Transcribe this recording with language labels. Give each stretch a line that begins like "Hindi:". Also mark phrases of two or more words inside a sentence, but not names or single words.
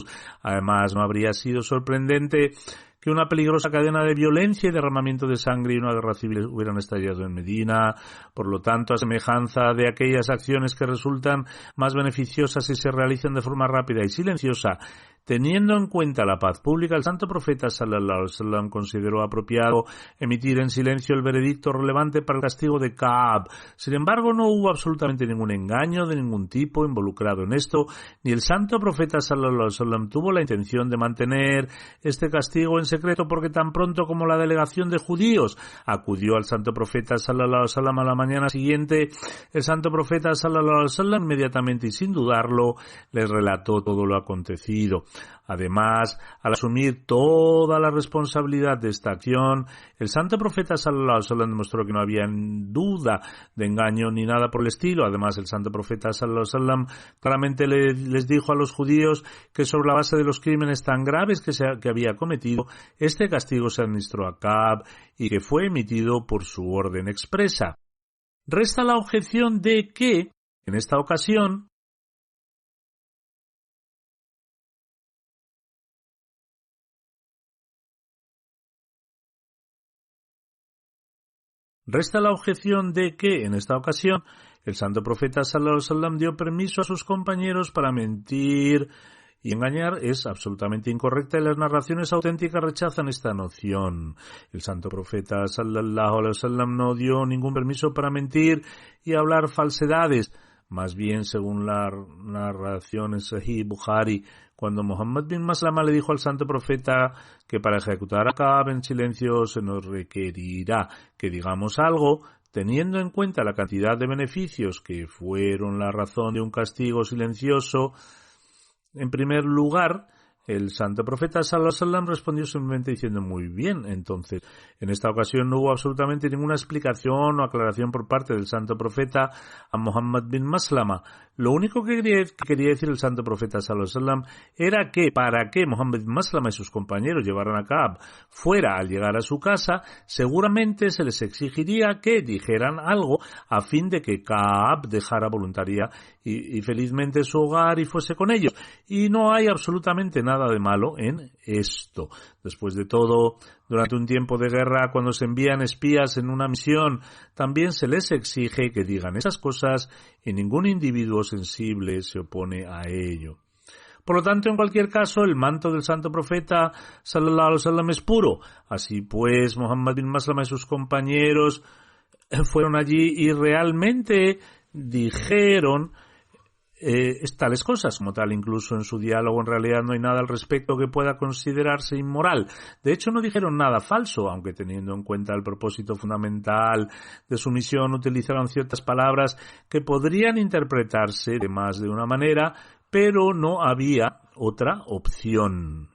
Spanish: Además, no habría sido sorprendente que una peligrosa cadena de violencia y derramamiento de sangre y una guerra civil hubieran estallado en Medina. Por lo tanto, a semejanza de aquellas acciones que resultan más beneficiosas si se realizan de forma rápida y silenciosa, teniendo en cuenta la paz pública, el santo profeta
Arabic: صلى الله عليه وسلم
Spanish: consideró apropiado emitir en silencio el veredicto relevante para el castigo de Ka'b. Sin embargo, no hubo absolutamente ningún engaño de ningún tipo involucrado en esto, ni el santo profeta
Arabic: صلى الله عليه وسلم
Spanish: tuvo la intención de mantener este castigo en secreto, porque tan pronto como la delegación de judíos acudió al santo profeta
Arabic: صلى الله عليه وسلم
Spanish: a la mañana siguiente, el santo profeta
Arabic: صلى الله عليه وسلم
Spanish: inmediatamente y sin dudarlo les relató todo lo acontecido. Además, al asumir toda la responsabilidad de esta acción, el santo profeta
Arabic: صلى الله عليه وسلم
Spanish: demostró que no había duda de engaño ni nada por el estilo. Además, el santo profeta
Arabic: صلى الله عليه وسلم
Spanish: claramente les dijo a los judíos que sobre la base de los crímenes tan graves que había cometido, este castigo se administró a Ka'b y que fue emitido por su orden expresa. Resta la objeción de que, en esta ocasión, el santo profeta
Arabic: صلى الله عليه وسلم
Spanish: dio permiso a sus compañeros para mentir y engañar. Es absolutamente incorrecta y las narraciones auténticas rechazan esta noción. El santo profeta
Arabic: صلى الله عليه وسلم
Spanish: no dio ningún permiso para mentir y hablar falsedades. Más bien, según la narración en Sahih Bukhari, cuando Muhammad bin Maslama le dijo al santo profeta que para ejecutar a Ka'b en silencio se nos requerirá que digamos algo, teniendo en cuenta la cantidad de beneficios que fueron la razón de un castigo silencioso, en primer lugar, el santo profeta
Arabic: صلى الله عليه وسلم
Spanish: respondió simplemente diciendo: muy bien. Entonces, en esta ocasión no hubo absolutamente ninguna explicación o aclaración por parte del santo profeta a Muhammad bin Maslama. Lo único que quería decir el santo profeta
Arabic: صلى الله عليه وسلم
Spanish: era que para que Muhammad bin Maslama y sus compañeros llevaran a Ka'b fuera al llegar a su casa, seguramente se les exigiría que dijeran algo a fin de que Ka'b dejara voluntaria y felizmente su hogar y fuese con ellos. Y no hay absolutamente nada de malo en esto. Después de todo, durante un tiempo de guerra, cuando se envían espías en una misión, también se les exige que digan esas cosas y ningún individuo sensible se opone a ello. Por lo tanto, en cualquier caso, el manto del santo profeta
Arabic: صلى الله عليه وسلم
Spanish: es puro. Así pues, Muhammad bin Maslama y sus compañeros fueron allí y realmente dijeron tales cosas. Como tal, incluso en su diálogo en realidad no hay nada al respecto que pueda considerarse inmoral. De hecho, no dijeron nada falso, aunque teniendo en cuenta el propósito fundamental de su misión, utilizaron ciertas palabras que podrían interpretarse de más de una manera, pero no había otra opción.